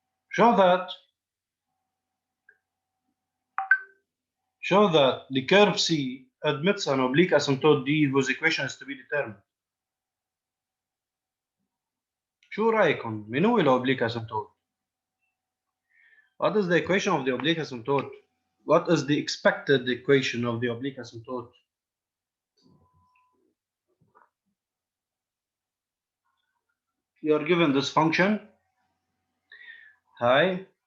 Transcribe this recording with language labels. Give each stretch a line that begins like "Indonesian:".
English: Show that the curve C admits an oblique asymptote D whose equation is to be determined.
Arabic: شو رأيكم؟ من هو الأوبليك asymptote?
English: What is the equation of the oblique asymptote? What is the expected equation of the oblique asymptote? You are given this function. Hi.